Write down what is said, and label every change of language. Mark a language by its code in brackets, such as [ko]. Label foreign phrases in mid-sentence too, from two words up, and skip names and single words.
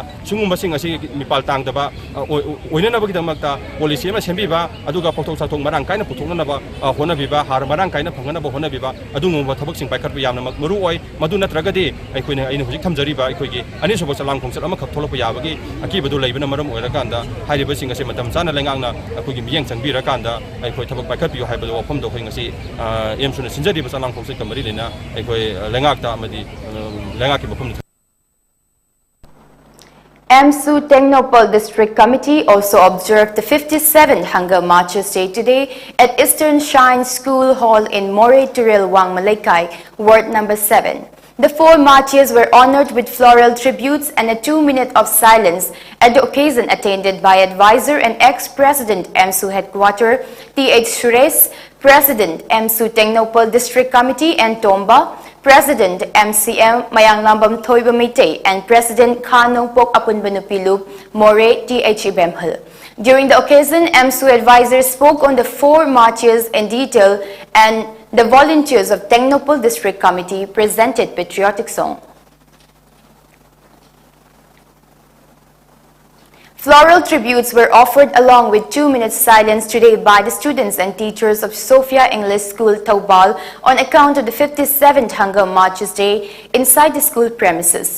[mni] sungumba sing ase mipal tangdaba oina nabagi damakta policy ma sembiba aduga pothok sathok marang kaina puthokna ba hona biba har marang kaina phangana ba hona biba adungumba thabak sing paikhat ba yamna maru oi maduna tragadi ꯑꯩꯈꯣꯏꯅ ꯑꯩꯅ ꯍꯧꯖꯤꯛ ꯊꯝꯖꯔꯤꯕ ꯑꯩꯈꯣꯏꯒꯤ ꯑꯅꯤꯁꯨꯕ ꯆꯂꯥꯡ ꯈꯣꯡꯆꯠ ꯑꯃꯈꯛ ꯊꯣꯛꯂꯛꯄ ꯌꯥꯕꯒꯤ ꯑꯀꯤꯕꯗꯨ ꯂꯩꯕꯅ ꯃꯔꯝ ꯑꯣꯏꯔꯀꯥꯟꯗ ꯍꯥꯏꯔꯤꯕꯁꯤꯡ ꯑꯁꯤ ꯃꯇꯝ ꯆꯥꯅ ꯂꯩꯉꯥꯛꯅ ꯑꯩꯈꯣꯏꯒꯤ ꯃꯤꯠꯌꯦꯡ ꯆꯪꯕꯤꯔꯀꯥꯟꯗ ꯑꯩꯈꯣꯏ ꯊꯕꯛ ꯄꯥꯏꯈꯠꯄꯤꯌꯨ ꯍꯥꯏꯕꯗ ꯋꯥꯐꯝꯗꯣ ꯑꯩꯈꯣꯏ ꯉꯁꯤ ꯑꯦꯝꯁꯨꯅ ꯁꯤꯟꯖꯔꯤꯕ ꯆꯂꯥꯡ ꯈꯣꯡꯆꯠꯀ ꯃꯔꯤ ꯂꯩꯅ ꯑꯩꯈꯣꯏ ꯂꯩꯉꯥꯛꯇ ꯑꯃꯗꯤ ꯂꯩꯉꯥꯛꯀꯤ ꯃꯐꯝꯗ [en] MSU Technopol District Committee also observed the 57th Hunger Marches Day today at Eastern Shine School Hall in Moray Turil Wang Malaikai, Ward number 7. The 4 marches were honored with floral tributes and a 2-minute of silence at the occasion attended by advisor and ex-president MSU Headquarters T.H. Suresh, President MSU Technopol District Committee and Tomba, President MCM Mayanglambam Thoiba Meitei and President Khanong Pok Apunbanupilup Moray T.H. Ibemhal. During the occasion, MSU advisors spoke on the 4 marches in detail and the volunteers of Technopol District Committee presented patriotic song. Floral tributes were offered along with 2-minute silence today by the students and teachers of Sophia English School, Taubal on account of the 57th Hunger Marches Day inside the school premises.